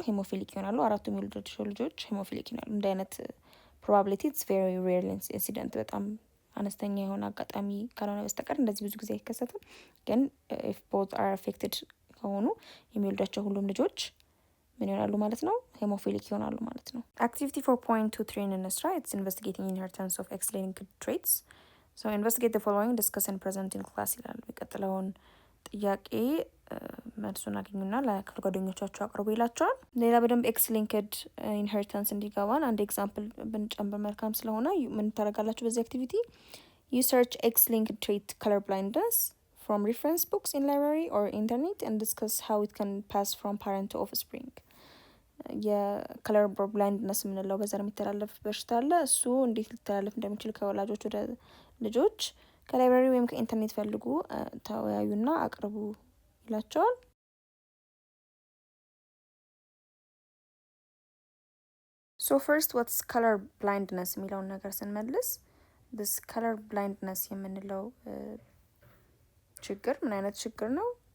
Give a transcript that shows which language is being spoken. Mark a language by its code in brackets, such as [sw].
[am] ሄሞፊሊክ ይሆናሉ። አራቱም የወለዷቸው ልጆች ሄሞፊሊክ ይሆናሉ። እንደ አይነት [en] probability it's very rare incident [am] በጣም አነስተኛ የሆነ አጋጣሚ ካልሆነ በስተቀር እንደዚህ ብዙ ጊዜ አይከሰትም። ግን [en] if both are affected [am] ከሆኑ የሚወልዷቸው ሁሉም ልጆች ምን ይሆናሉ ማለት ነው? ሄሞፊሊክ ይሆናሉ ማለት ነው። [en] activity 4.23 እንስራ። it's investigating inheritance of X-linked traits. so investigate the following, discuss and present in class [am] ይላል። የሚቀጥለውን ጥያቄ መልሱን አገኙና ለክፍል ጓደኞቻችሁ አቅርቡ ይላቸዋል። ሌላ በደንብ ኤክስ ሊንክድ ኢንሄሪታንስ እንዲገባን አንድ ኤግዛምፕል ብንጨምር መልካም ስለሆነ ምን ታደርጋላችሁ? በዚህ አክቲቪቲ [en] you search X-linked trait color blindness from reference books in library or internet and discuss how it can pass from parent to offspring. [am] የከለር ብላይንድነስ የምንለው በዘር የሚተላለፍ በሽታ አለ። እሱ እንዴት ሊተላለፍ እንደሚችል ከወላጆች ወደ ልጆች ከላይብራሪ ወይም ከኢንተርኔት ፈልጉ፣ ተወያዩና አቅርቡ ይላቸዋል። ሶ ፈርስት ዋትስ ከለር ብላይንድነስ የሚለውን ነገር ስንመልስ [en] this color blindness [am] የምንለው ችግር ምን አይነት ችግር ነው?